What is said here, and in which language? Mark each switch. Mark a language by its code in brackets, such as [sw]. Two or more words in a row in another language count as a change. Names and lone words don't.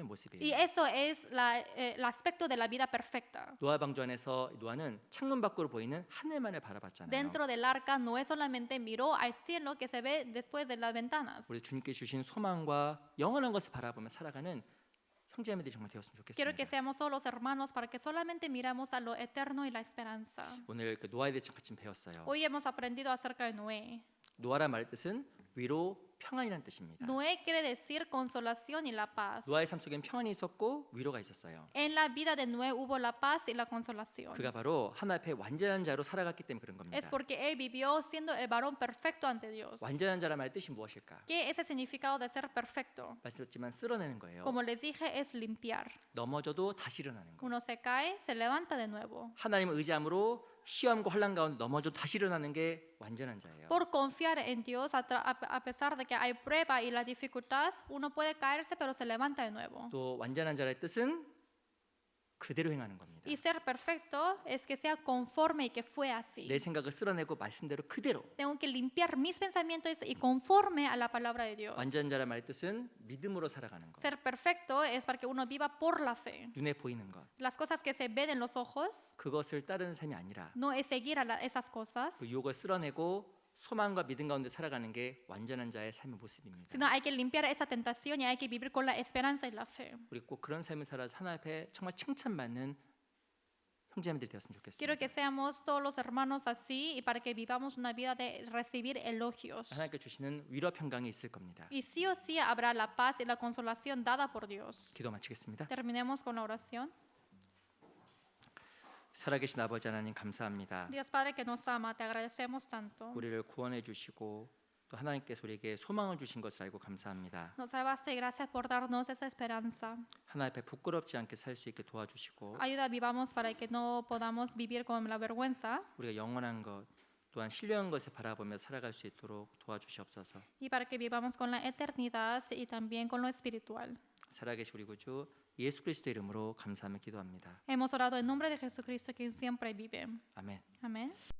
[es] Y [ko] 모습이에요. [es] eso es el aspecto de la vida perfecta. [ko] 노아 방주 안에서 노아는 창문 밖으로 보이는 하늘만을 바라봤잖아요. [es] Dentro del arca Noé solamente miró al cielo que se ve después de las ventanas. [ko] 우리 주님께 주신 소망과 영원한 것을 바라보며 살아가는 형제자매들이 정말 되었으면 [es] Quiero que [ko] 좋겠습니다. [es] seamos todos los hermanos para que solamente miramos a lo eterno y la esperanza. [ko] 오늘 그 노아에 대해서 같이 배웠어요. [es] Hoy hemos aprendido acerca de Noé. [ko] 노아란 말 뜻은 위로 평안이라는 뜻입니다. [es] Noé quiere decir consolación y la paz. [ko] 노아의 삶 속엔 평안이 있었고 위로가 있었어요. [es] En la vida de Noé hubo la paz y la consolación. [ko] 그가 바로 하나님 앞에 완전한 자로 살아갔기 때문에 그런 겁니다. [es] Es porque él vivió siendo el varón perfecto ante Dios. [ko] 완전한 자란 말 뜻이 무엇일까? [es] ¿Qué es el significado de ser perfecto? [ko] 말씀드렸지만 쓸어내는 거예요. [es] Como les dije, es limpiar. [ko] 넘어져도 다시 일어나는 거. [es] Uno se cae, se levanta de nuevo. [ko] 하나님을 의지함으로 시험과 혼란 가운데 넘어져도 다시 일어나는 게 완전한 자예요. [es] Por confiar en Dios, a pesar de que hay prueba y la dificultad, uno puede caerse, pero se levanta de nuevo. [ko] 또 완전한 자의 뜻은 그대로 행하는 겁니다. [es] Y ser perfecto es que sea conforme y que fue así. [ko] 내 생각을 쓸어내고 말씀대로 그대로. [es] Tengo que limpiar mis pensamientos y conforme a la palabra de Dios. [ko] 완전 자란 말의 뜻은 믿음으로 살아가는 것. [es] Ser perfecto es para que uno viva por la fe. [ko] 눈에 보이는 것. [es] Las cosas que se ven en los ojos [ko] 그것을 따르는 삶이 아니라 [es] no es seguir a esas cosas, [ko] 그 유혹을 쓸어내고 소망과 믿음 가운데 살아가는 게 완전한 자의 삶의 모습입니다. [es] sino hay que limpiar esa tentación y hay que vivir con la esperanza y la fe. [ko] 우리 꼭 그런 삶을 살아서 하나님 앞에 정말 칭찬받는 형제님들이 되었으면 [es] Quiero [ko] 좋겠습니다. [es] que seamos todos los hermanos así y para que vivamos una vida de recibir elogios. [ko] 하나님께 주시는 위로 평강이 있을 겁니다. [es] Y sí o sí habrá la paz y la consolación dada por Dios. [ko] 기도 마치겠습니다. [es] Terminemos con la oración. [ko] 살아계신 아버지 하나님 감사합니다. [es] Dios Padre que nos ama, te agradecemos tanto. [ko] 우리를 구원해 주시고 또 하나님께서 우리에게 소망을 주신 것을 알고 감사합니다. [es] Nos salvaste y gracias por darnos esa esperanza. [ko] 하나님 앞에 부끄럽지 않게 살 수 있게 도와주시고 [es] Ayuda vivamos para que no podamos vivir con la vergüenza [ko] 우리가 영원한 것 또한 신령한 것을 바라보며 살아갈 수 있도록 도와주시옵소서. [es] y para que vivamos con la eternidad y también con lo espiritual. [ko] 살아계신 우리 구주 예수 그리스도 이름으로 감사하며 기도합니다. [es] Hemos orado en nombre de Jesucristo, quien siempre vive. [ko] 아멘. [es] Amén.